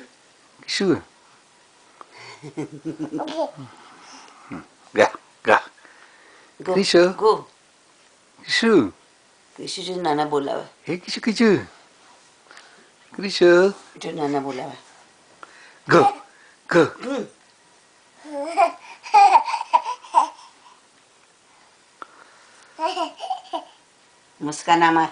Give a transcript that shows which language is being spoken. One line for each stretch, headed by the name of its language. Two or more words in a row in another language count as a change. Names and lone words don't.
English: Kishu. Ga. Ga. Go. Krishu. Go. Kishu.
Gujarati: Krishu જો નાના બોલાવે. Hey Kishu Kishu. Kishu. જો નાના બોલાવે.
English: Go. Go.
Gujarati: મસ્કા ના માર.